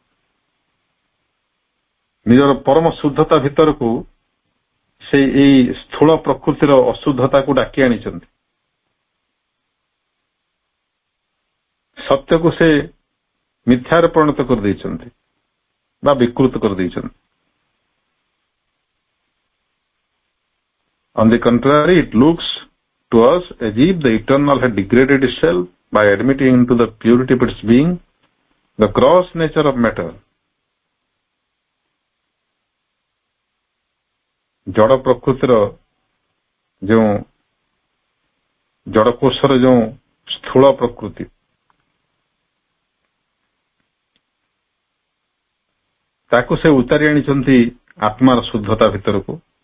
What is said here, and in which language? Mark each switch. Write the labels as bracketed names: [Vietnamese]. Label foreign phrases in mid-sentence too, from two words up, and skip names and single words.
[Odia] ନିଜର ପରମ ଶୁଦ୍ଧତା ଭିତରକୁ ସେ ଏଇ ସ୍ଥୂଳ ପ୍ରକୃତିର ଅଶୁଦ୍ଧତାକୁ ଡାକି ଆଣିଛନ୍ତି। ସତ୍ୟକୁ ସେ ମିଥ୍ୟାରେ ପରିଣତ କରିଦେଇଛନ୍ତି ବା ବିକୃତ କରିଦେଇଛନ୍ତି। [English] On the contrary, it looks to us as if the eternal had degraded itself by admitting into the purity of its being the gross nature of matter. [Odia] ଜଡ଼ ପ୍ରକୃତିର ଯେଉଁ ଜଡ଼କୋଷର ଯେଉଁ ସ୍ଥୂଳ ପ୍ରକୃତି, ତାକୁ ସେ ଉତାରି ଆଣିଛନ୍ତି ଆତ୍ମାର ଶୁଦ୍ଧତା ଭିତରକୁ।